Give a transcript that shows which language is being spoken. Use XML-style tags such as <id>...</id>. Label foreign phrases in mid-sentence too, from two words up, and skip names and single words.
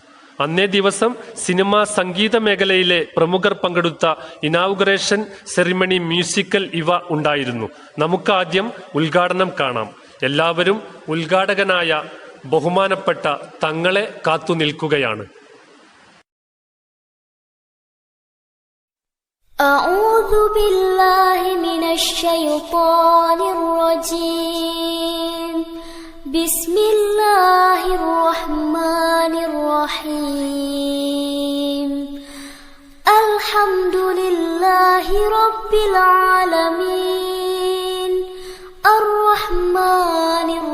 <ml>അന്നേ ദിവസം സിനിമ സംഗീത മേഖലയിലെ പ്രമുഖർ പങ്കെടുത്ത</ml> <en>inauguration ceremony musical</en> <ml>ഇവ ഉണ്ടായിരുന്നു. നമുക്ക് ആദ്യം ഉദ്ഘാടനം കാണാം. എല്ലാവരും ഉദ്ഘാടകനായ ബഹുമാനപ്പെട്ട തങ്ങളെ കാത്തു നിൽക്കുകയാണ്.</ml> <ar>أعوذ بالله من الشيطان الرجيم بسم الله الرحمن الرحيم الحمد لله رب العالمين الرحمن</ar>